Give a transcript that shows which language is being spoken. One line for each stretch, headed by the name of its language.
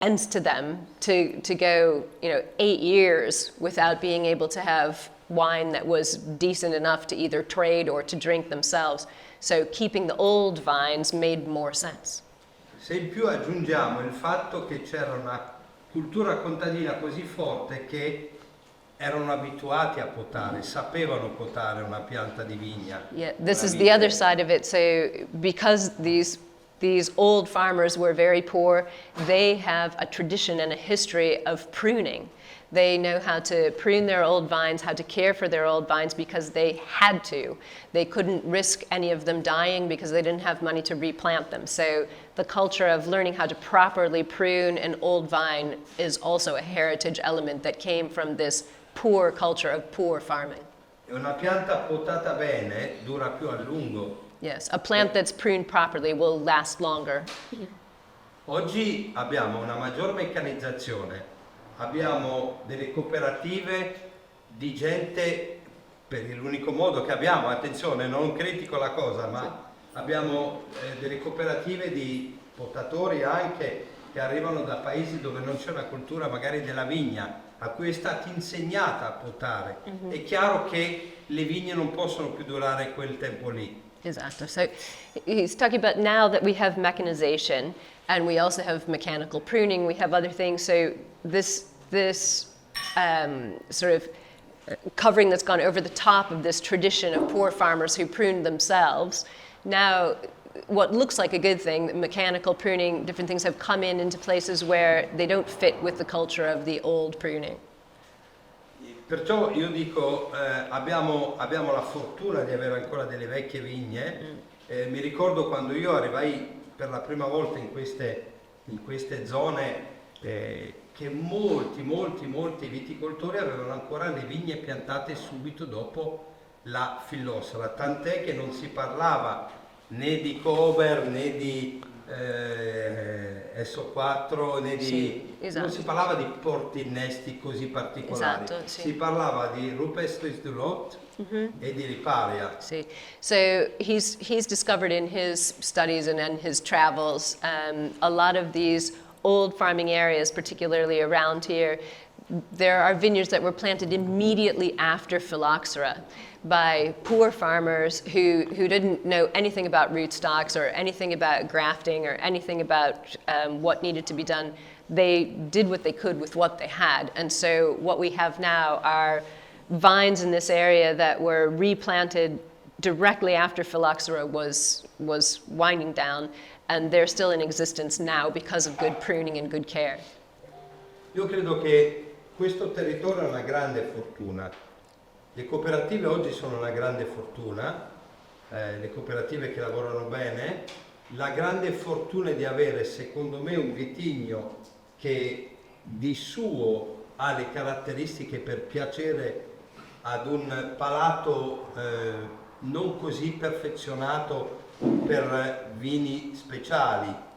English: To them to go 8 years without being able to have wine that was decent enough to either trade or to drink themselves. So keeping the old vines made more sense.
Italian: Se in più aggiungiamo il fatto che c'era una cultura contadina così forte che erano abituati a potare, sapevano potare una pianta di vigna.
English: Yeah, this is the other side of it. So because these old farmers were very poor, they have a tradition and a history of pruning. They know how to prune their old vines, how to care for their old vines because they had to. They couldn't risk any of them dying because they didn't have money to replant them. So the culture of learning how to properly prune an old vine is also a heritage element that came from this poor culture of poor farming.
Italian: Una pianta potata bene dura più a lungo.
English: Yes, a plant that's pruned properly will last longer.
Italian: Oggi abbiamo una maggior meccanizzazione, abbiamo delle cooperative di gente, per l'unico modo che abbiamo, attenzione, non critico la cosa, ma abbiamo delle cooperative di potatori anche che arrivano da paesi dove non c'è una cultura magari della vigna, a cui è stata insegnata a potare. È chiaro che le vigne non possono più durare quel tempo lì.
English: Exactly. So he's talking about now that we have mechanization and we also have mechanical pruning, we have other things. So this sort of covering that's gone over the top of this tradition of poor farmers who pruned themselves. Now, what looks like a good thing, mechanical pruning, different things have come into places where they don't fit with the culture of the old pruning.
Italian: Perciò io dico, abbiamo la fortuna di avere ancora delle vecchie vigne. Mi ricordo quando io arrivai per la prima volta in queste zone, che molti viticoltori avevano ancora le vigne piantate subito dopo la fillossera, tant'è che non si parlava né di cover né di SO4 né di... Sì, esatto. Non si parlava di portinnesti così particolari, Esatto, sì. si parlava di rupestris du lot e di riparia.
English: See, so he's discovered in his studies and in his travels a lot of these old farming areas, particularly around here. There are vineyards that were planted immediately after phylloxera by poor farmers who didn't know anything about rootstocks or anything about grafting or anything about what needed to be done. They did what they could with what they had. And so what we have now are vines in this area that were replanted directly after phylloxera was winding down, and they're still in existence now because of good pruning and good care.
Italian: Io credo che questo territorio è una grande fortuna. Le cooperative oggi sono una grande fortuna, le cooperative che lavorano bene. La grande fortuna è di avere, secondo me, un vitigno che di suo ha le caratteristiche per piacere ad un palato non così perfezionato per vini speciali.